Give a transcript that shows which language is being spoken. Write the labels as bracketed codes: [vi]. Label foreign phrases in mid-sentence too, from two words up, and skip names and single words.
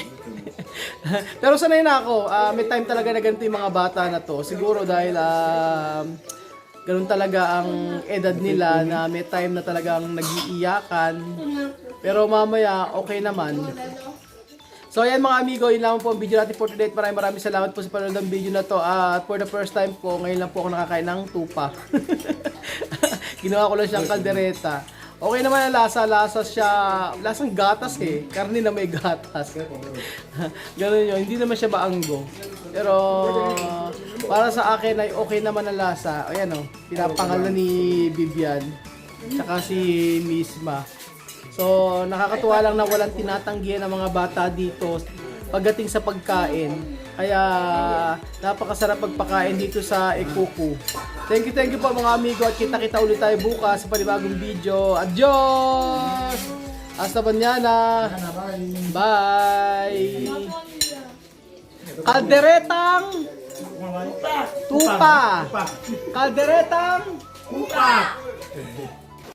[tl] Pero sanay na ako, may time talaga na ganito yung mga bata na to. Siguro dahil ganun talaga ang edad nila na may time na talagang nag-iiyakan. Pero mamaya, okay naman. So ayan mga amigo, yun lang po ang video natin [en] for today. [tl] Maraming salamat po sa panonood ng video na to. At [en] for the first time [tl] po, ngayon lang po ako nakakain ng tupa. Ginawa ko lang siyang kaldereta. Okay naman ang lasa siya, lasang gatas eh. Karne na may gatas. Ganun yun, hindi naman siya maanggo. Pero para sa akin ay okay naman ang lasa. Ayan pinapangal na ni Vivian. Tsaka si Misma. So nakakatuwa lang na walang tinatanggihan ng mga bata dito pagdating sa pagkain. Kaya napakasarap pagpakain dito sa Ikuku. [en] Thank you [tl] po mga amigo at kita-kita ulit tayo bukas sa panibagong video. [es] Adios! Hasta mañana! [tl] Bye! Kalderetang tupa! Kalderetang tupa!